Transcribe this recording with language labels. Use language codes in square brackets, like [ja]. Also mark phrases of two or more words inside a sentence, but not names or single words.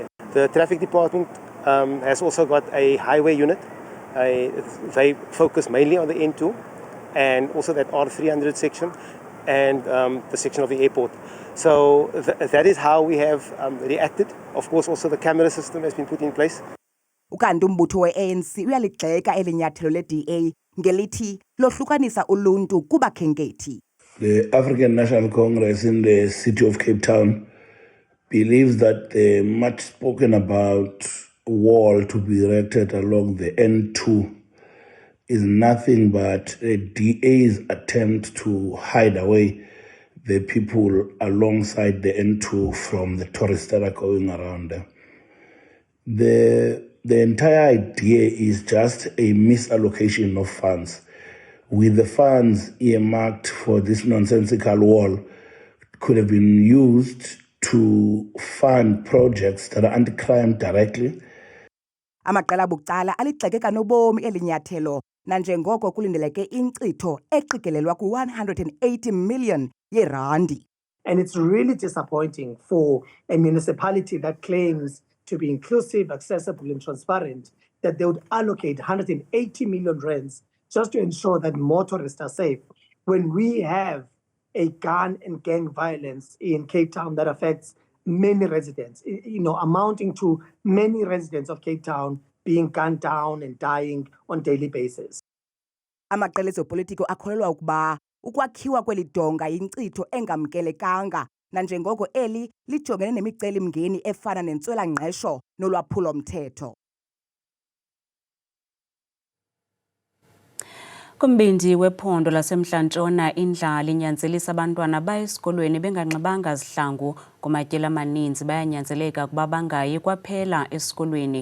[en] The traffic department has also got a highway unit. They focus mainly on the N2 and also that R300 section and the section of the airport. So that is how we have reacted. Of course, also the camera system has been put in place. [xh] Ukanti umbutho we-ANC uyaligxeka eli nyathelo le-DA ngelithi lohlukanisa uluntu kubakhenkethi. [en] The African National Congress in the city of Cape Town believes that the much spoken about wall to be erected along the N2 is nothing but a DA's attempt to hide away the people alongside the N2 from the tourists that are going around there. The entire idea is just a misallocation of funds. With the funds earmarked for this nonsensical wall could have been used to fund projects that are anti-crime directly. [xh] Amaqela abucala aligxeke kanobomi eli nyathelo nanjengoko kulindeleke inkcitho eqikelelwa ku-180 million yeerandi. [en] And it's really disappointing for a municipality that claims to be inclusive, accessible, and transparent, that they would allocate 180 million rands just to ensure that motorists are safe, when we have a gun and gang violence in Cape Town that affects many residents, amounting to many residents of Cape Town being gunned down and dying on a daily basis. [xh] Amaqela ezopolitiko akholelwa ukuba ukwakhiwa kweli donga yinkcitho engamkelekanga nanjengoko eli lijongene nemiceli-mngeni efana nentswela-ngqesho nolwaphulo-mthetho. Kumbindi wephondo lasemntla-ntshona indlala inyanzelisa abantwana baya esikolweni benganxibanga zihlangu kumatyeli amaninzi bayanyanzeleka ukuba bangayi kwaphela esikolweni.